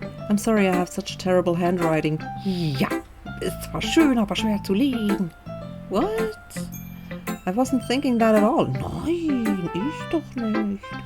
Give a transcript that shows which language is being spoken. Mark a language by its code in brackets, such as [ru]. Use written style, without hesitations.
[en] I'm sorry I have such terrible handwriting. [de] Ja, ist zwar schön, aber schwer zu lesen. [en] What? I wasn't thinking that at all. [de] Nein, ich doch nicht.